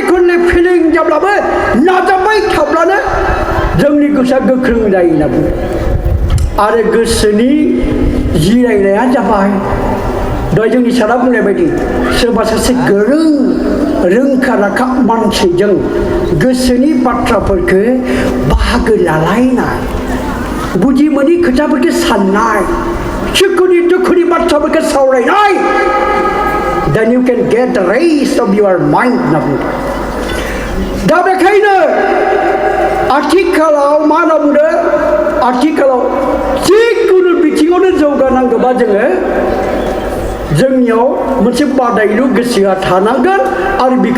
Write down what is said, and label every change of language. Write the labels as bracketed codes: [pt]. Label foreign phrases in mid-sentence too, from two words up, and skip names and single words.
[brx] खनले फेलें जाब्लाबो नाजाबाय थाब्लानो जोंनि गोसोआ गोख्रों जायो होनना बुङो आरो गोसोनि जिरायनाया जाबाय दहाय जोंनि सारा बुंनाय बायदि सोरबा सासे गोरों रोंखा राखा मानसिजों गोसोनि बाथ्राफोरखौ बाहागो लालायनाय बुजि मोनि खोथाफोरखौ साननाय सुखुनि दुखुनि बाथ्राफोरखौ सावरायनाय [en] then you can get the rest of your mind [brx] होनना बुंदों दा बेखायनो आथिखालाव मा होनना बुंदों आथिखालाव जिखुनु बिथिङावनो जौगानांगौबा जोंनियाव मोनसे बादायलु गोसोआ थानांगोन आरो बेखौ